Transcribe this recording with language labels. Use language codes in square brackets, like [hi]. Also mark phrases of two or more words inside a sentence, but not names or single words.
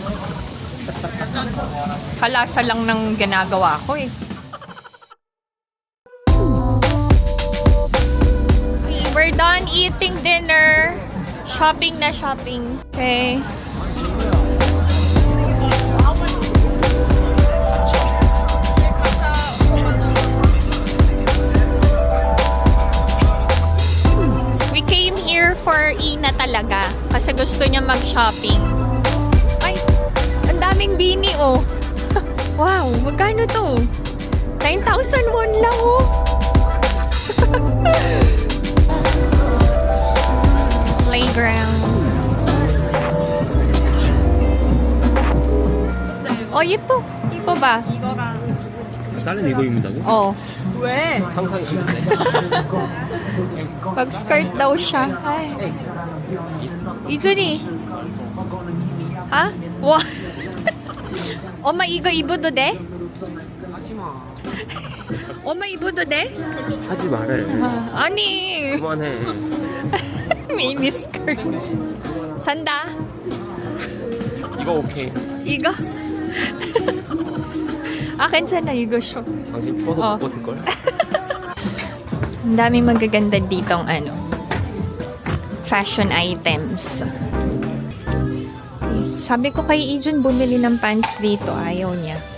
[tl] Kalasa lang ng ginagawa ko eh. [en] We're done eating dinner. [tl] Shopping na shopping. [en] Okay. We came here for Ina talaga. [tl] Kasi gusto niya mag-shopping. Ay, ang daming bini oh. Wow, magkano to? 9,000 won lang oh. Playground. [ko] Oh, 예뻐. 이뻐 봐. 딸은 이거 입는다고? 어. 왜? 상상이 쉽네. [tl] Pag-skirt daw siya. Ay. [ko] 이준이. 아? 와. 엄마 이거 입어도 돼? 엄마 입어도 돼? 하지 말해. 아니. 그만해. 미니 스커트. 산다. 이거 오케이. 이거? 아, 괜찮아. 이거 show. 당신 추워서 어. 못 버틸걸? [tl] Ang daming magaganda ditong ano, [en] fashion items. [tl] Sabi ko kay Ijun bumili ng pants dito. Ayaw niya.